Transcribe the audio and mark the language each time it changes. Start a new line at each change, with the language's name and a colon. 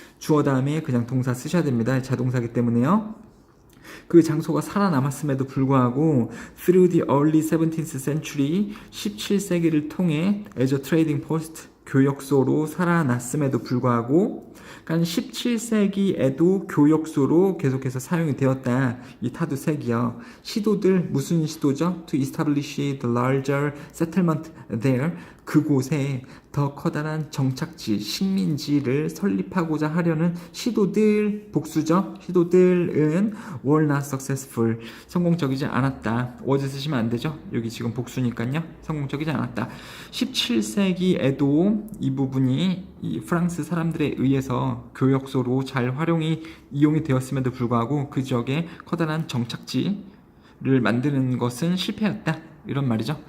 Korean: 주어 다음에 그냥 동사 쓰셔야 됩니다. 자동사기 때문에요. 그 장소가 살아남았음에도 불구하고
English: through the early 17th century
Korean: 17세기를 통해
English: as a trading post
Korean: 교역소로 살아났음에도 불구하고, 그러니까 17세기에도 교역소로 계속해서 사용이 되었다. 이 타두색이요. 시도들, 무슨 시도죠?
English: To establish the larger settlement there.
Korean: 그곳에 더 커다란 정착지, 식민지를 설립하고자 하려는 시도들, 복수죠? 시도들은
English: were not successful.
Korean: 성공적이지 않았다. was 쓰시면 안 되죠? 여기 지금 복수니까요. 성공적이지 않았다. 17세기에도 이 부분이 이 프랑스 사람들에 의해서 교역소로 잘 이용이 되었음에도 불구하고 그 지역에 커다란 정착지를 만드는 것은 실패였다. 이런 말이죠.